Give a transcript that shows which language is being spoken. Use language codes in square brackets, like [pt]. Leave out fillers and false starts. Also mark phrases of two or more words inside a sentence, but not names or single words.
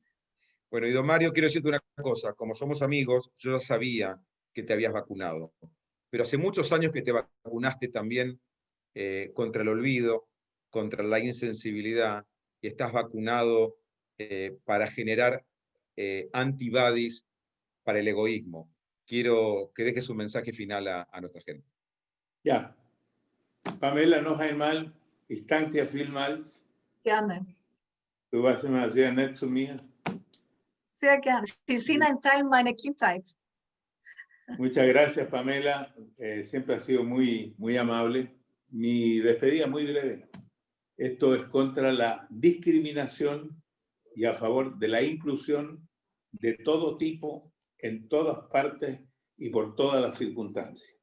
[es] Bueno, y don Mario, quiero decirte una cosa, como somos amigos, yo ya sabía que te habías vacunado, pero hace muchos años que te vacunaste también contra el olvido, contra la insensibilidad, y estás vacunado para generar antibodies para el egoísmo. Quiero que dejes un mensaje final a nuestra gente. [de] Ja, Pamela, noch einmal, ich danke dir vielmals. Gerne. Du warst immer sehr nett zu mir. Sehr gerne. Sie sind ein Teil meiner Kindheit. [es] Muchas gracias, Pamela. Siempre has sido muy, muy amable. Mi despedida muy breve. Esto es contra la discriminación y a favor de la inclusión de todo tipo, en todas partes y por todas las circunstancias.